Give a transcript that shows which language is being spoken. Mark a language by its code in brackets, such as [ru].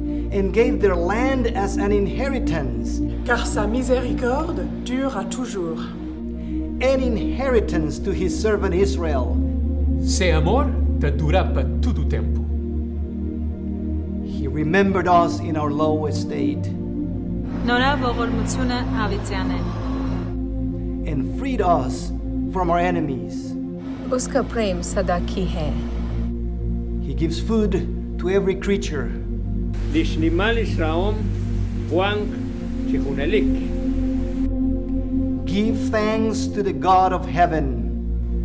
[en] And gave their land as an inheritance. [fr] Car sa miséricorde dure à toujours. [en] An inheritance to his servant Israel. [pt] Seu amor te dura para todo o tempo. [en] He remembered us in our low estate. And freed us from our enemies. [hi] उसका प्रेम सदा की है. [en] He gives food to every creature. Give thanks to the God of heaven.